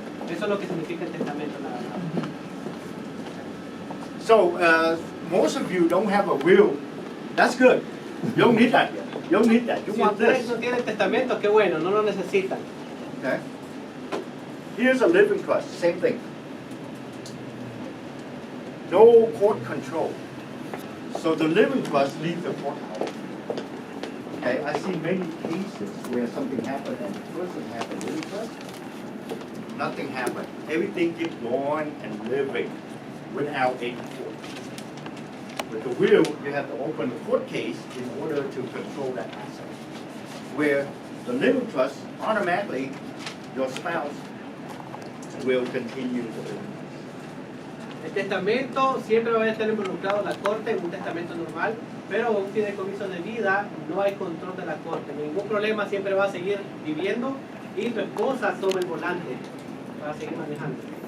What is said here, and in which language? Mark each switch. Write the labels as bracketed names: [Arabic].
[Spanish] Eso es lo que significa el testamento nada más. [English] So most of you don't have a will. That's good. You don't need that yet. You don't need that. You [Spanish] Si [English] want [Spanish] ustedes [English] this. [Spanish] no tienen testamento, qué bueno, no lo necesitan. [English] Okay. Here's a living trust. Same thing. No court control. So the living trust leaves the courthouse. Okay. I see many cases where something happened and the person had a living trust. Nothing happened. Everything keeps going and living without any court. With the will, you have to open the court case in order to control that asset. Where the living trust, automatically, your spouse will continue to live. [Spanish] El testamento siempre va a estar involucrado la corte en un testamento normal, pero un fideicomiso de vida no hay control de la corte. Ningún problema, siempre va a seguir viviendo y tu esposa toma el volante para seguir manejando.